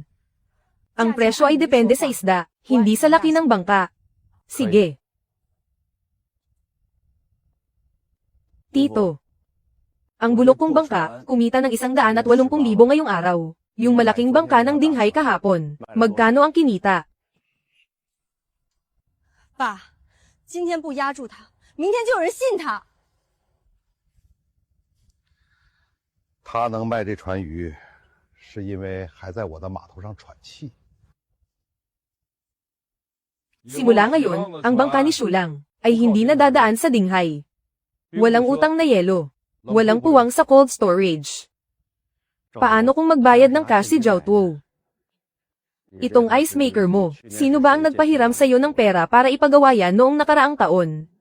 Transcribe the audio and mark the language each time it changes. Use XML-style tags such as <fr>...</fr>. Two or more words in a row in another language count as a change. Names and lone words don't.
<tl>Ang presyo ay depende sa isda, hindi sa laki ng bangka. Sige. Tito. Ang bulok kong bangka, kumita ng 180,000 ngayong araw. Yung malaking bangka ng Dinghay kahapon, magkano ang kinita?</tl> <zh>爸，今天不压住他，明天就有人信他。他能卖这船鱼，是因为还在我的码头上喘气。</zh> <tl>Simula ngayon, ang bangka ni Shulang ay hindi na dadaan sa Dinghay. Walang utang na yelo. Walang puwang sa</tl> <en>cold storage.</en> <tl>Paano kung magbayad ng cash si Zhao Tuo? Itong</tl> <en>ice maker</en> <tl>mo, sino ba ang nagpahiram sa iyo ng pera para ipagawa yan noong nakaraang taon?</tl>